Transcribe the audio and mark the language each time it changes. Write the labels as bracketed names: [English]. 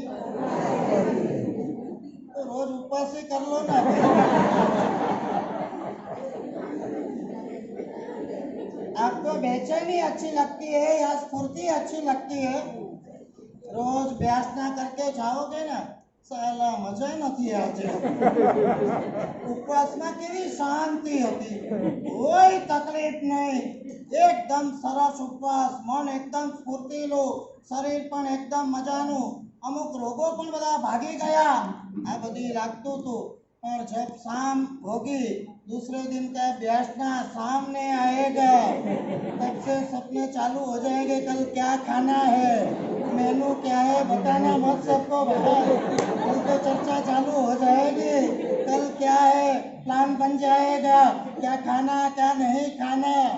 [Hindi] तो रोज उपवास ही कर लो ना। आपको बेचैनी अच्छी लगती है या स्फूर्ति अच्छी लगती है? रोज व्यासना करके जाओगे ना, [Gujarati] સાલા મજા નથી આવતી. ઉપવાસમાં કેવી શાંતિ હતી, કોઈ તકલીફ નહીં, એકદમ સરસ ઉપવાસ, મન એકદમ સ્ફૂર્તિલું, શરીર પણ એકદમ મજાનું, અમુક રોગો પણ બધા ભાગી ગયા. આ બધી લાગતું હતું. [Hindi] और जब शाम होगी दूसरे दिन का बैठना सामने आएगा, तब से सपने चालू हो जाएंगे. कल क्या खाना है, मेनू क्या है, बताना मत सबको भाई. कल तो चर्चा चालू हो जाएगी. कल क्या है, प्लान बन जाएगा, क्या खाना क्या नहीं खाना.